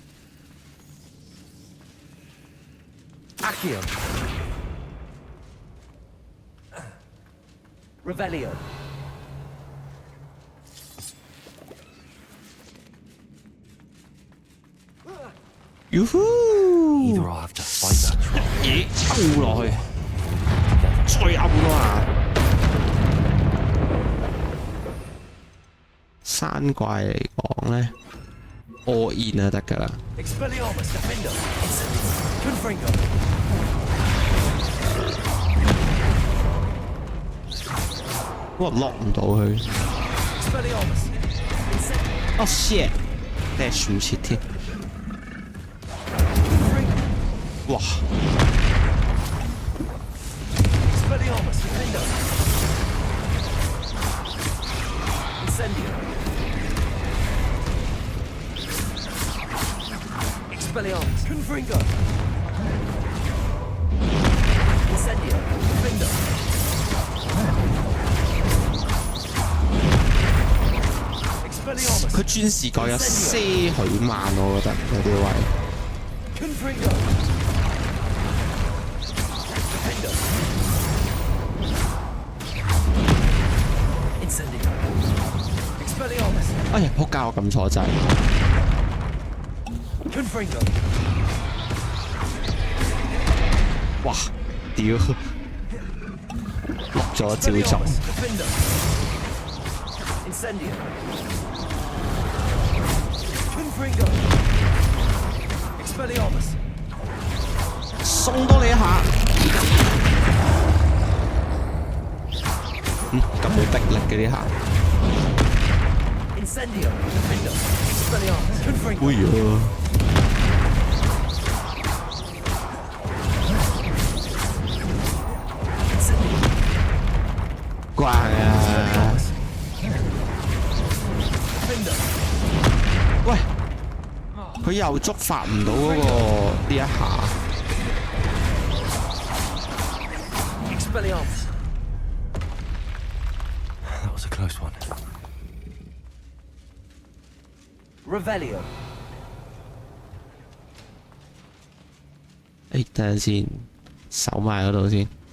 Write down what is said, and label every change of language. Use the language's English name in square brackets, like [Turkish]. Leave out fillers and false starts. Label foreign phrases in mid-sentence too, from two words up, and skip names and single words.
[English] Accio. Revelio. Either I'll have to fight that troll. [Cantonese] 嘢抽落去，再噏咯啊！山怪嚟講咧 ， [English] all in [Cantonese] 就得㗎啦。 Expelliarmus Defender. Confringo. 我落唔到佢。 Expelliarmus. [English] Oh shit！ dash [Cantonese] 唔切添。哇！ defender. Incendio. Expelliarmus. Confringo. Incendio. Defender. 佢轉視覺有些許慢，我覺得有啲位。 Confringo. Defender. Incendio. Expelliarmus. 哎呀，仆街！我撳錯掣。 Confringo. 哇！屌，錄咗照中。 Defender. Incendio. Confringo. Expelliarmus. 送多你一下。咁冇逼力嘅呢下。 Incendio. Defender. Expelliarmus. Confringo. 哎呀！怪啊！喂，佢又觸發唔到嗰個呢一下。 Expelliarmus. [English] That was a close one. Revelio. [Cantonese] 誒，等陣先，守埋嗰度先。